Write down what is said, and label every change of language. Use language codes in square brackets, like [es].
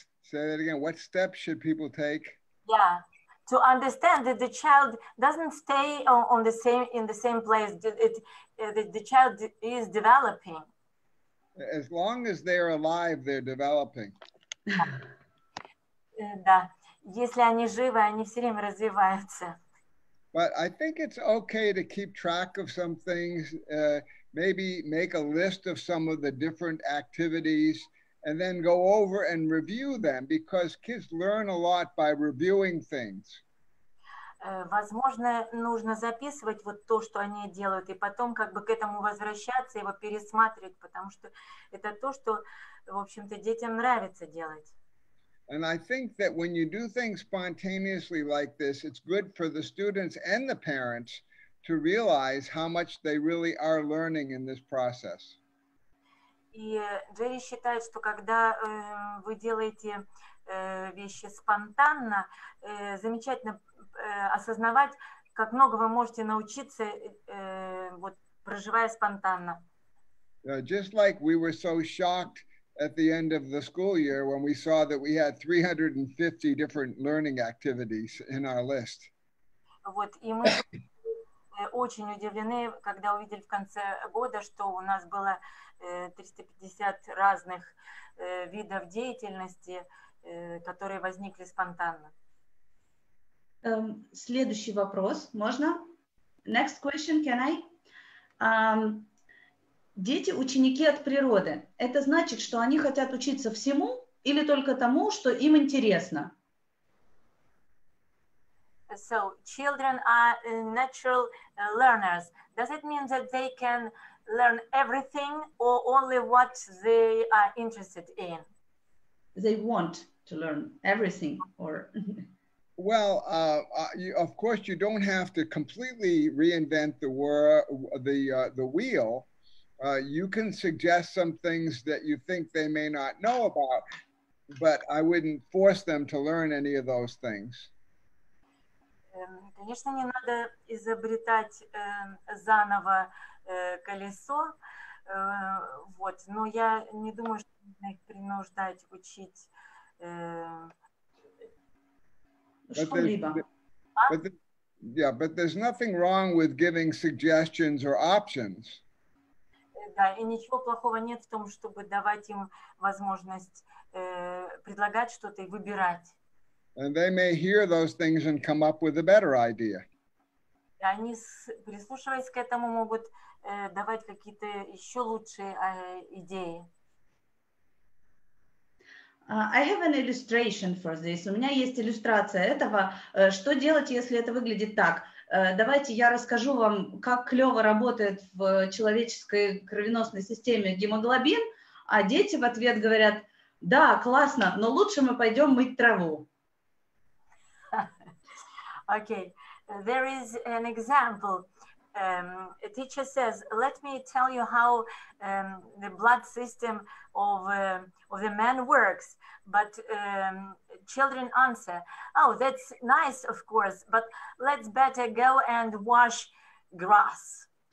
[en] Say that again. What steps should people take? Yeah, to understand that the child doesn't stay in the same place. The child is developing. As long as they're alive, they're developing. [ru] Да, если они живы, они все время развиваются. [en] But I think it's okay to keep track of some things, maybe make a list of some of the different activities, and then go over and review them, because kids learn a lot by reviewing things. [ru] Возможно, нужно записывать вот то, что они делают, и потом как бы к этому возвращаться, его пересматривать, потому что это то, что, в общем-то, детям нравится делать. [en] And I think that when you do things spontaneously like this, it's good for the students and the parents to realize how much they really are learning in this process. [ru] И Джерри считает, что когда вы делаете вещи спонтанно, замечательно осознавать, как много вы можете научиться, вот, проживая спонтанно. [en] Just like we were so shocked at the end of the school year when we saw that we had 350 different learning activities in our list. [ru] Вот, и мы очень удивлены, когда увидели в конце года, что у нас было 350 разных видов деятельности, которые возникли спонтанно. Следующий вопрос, можно? [en] Next question, can I? [ru] Дети ученики от природы. Это значит, что они хотят учиться всему или только тому, что им интересно? [en] So, children are natural learners. Does it mean that they can learn everything or only what they are interested in? They want to learn everything, or... Well, of course, you don't have to completely reinvent the wheel. You can suggest some things that you think they may not know about, but I wouldn't force them to learn any of those things. [ru] Конечно, не надо изобретать заново колесо, вот, но я не думаю, что нужно их принуждать учить что-либо. [en] But there's nothing wrong with giving suggestions or options. [ru] Да, и ничего плохого нет в том, чтобы давать им возможность предлагать что-то и выбирать. [en] And they may hear those things and come up with a better idea. [ru] И они, прислушиваясь к этому, могут давать какие-то еще лучшие идеи. [en] I have an illustration for this. [ru] У меня есть иллюстрация этого. Что делать, если это выглядит так? Давайте я расскажу вам, как клево работает в человеческой кровеносной системе гемоглобин, а дети в ответ говорят: да, классно, но лучше мы пойдем мыть траву. [en] Okay, there is an example. A teacher says, let me tell you how the blood system of the man works. But children answer, oh, that's nice, of course, but let's better go and wash grass.